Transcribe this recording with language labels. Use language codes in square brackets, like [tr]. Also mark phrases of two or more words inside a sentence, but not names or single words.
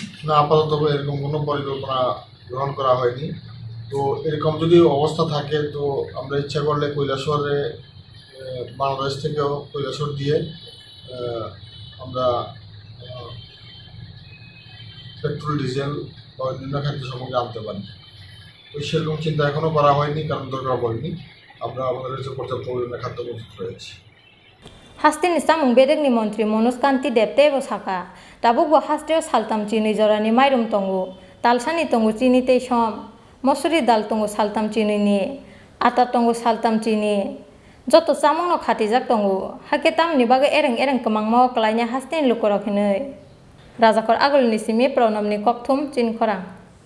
[bn] না আপাতত এরকম কোনো পরিকল্পনা গ্রহণ করা হয়নি তো এরকম যদি অবস্থা থাকে তো আমরা ইচ্ছা করলে কৈলাসহরে বাংলাদেশ থেকেও কৈলাসহর দিয়ে আমরা [en] petrol diesel [bn] বা অন্যান্য খাদ্য সামগ্রী আনতে পারি তো সেরকম চিন্তা এখনও করা হয়নি কারণ দরকার পড়েনি আমরা আমাদের কাছে পর্যাপ্ত পরিমাণে খাদ্য মজুত রয়েছে [trp] Hastini samung bedek ni montri Manoj Kanti Deb tebo saka tabuk bo hasteo saltam chini jorani mairum tongo talsani tongo chini tei som mosuri dal tongo saltam chini ni ata tongo saltam chini joto samung no khatijak tongo haketam ni bagai ereng kemangmo klaina hastini lukorok hinoi Rajakor agol ni simi pronam ni kokthum chin khorang